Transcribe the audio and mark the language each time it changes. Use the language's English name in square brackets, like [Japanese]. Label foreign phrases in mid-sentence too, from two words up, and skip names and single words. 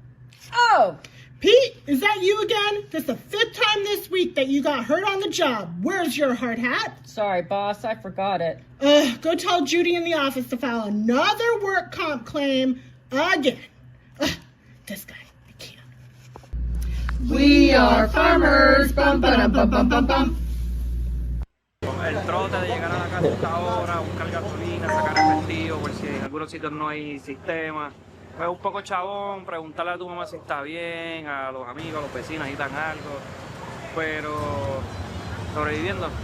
[English] Oh, Pete, is that you again? That's the 5th time this week that you got hurt on the job. Where's your hard hat? Sorry, boss. I forgot it. Go tell Judy in the office to file another work comp claim again. This guy, I can't. We are farmers. Bum, ba, bum, bum, bum, bum. [Spanish] El trote de llegar a la casa a esta hora, buscar gasolina, sacar efectivo, por si en algunos sitios no hay sistema. Pues un poco chabón, preguntarle a tu mamá si está bien, a los amigos, a los vecinos, necesitan algo. Pero sobreviviendo.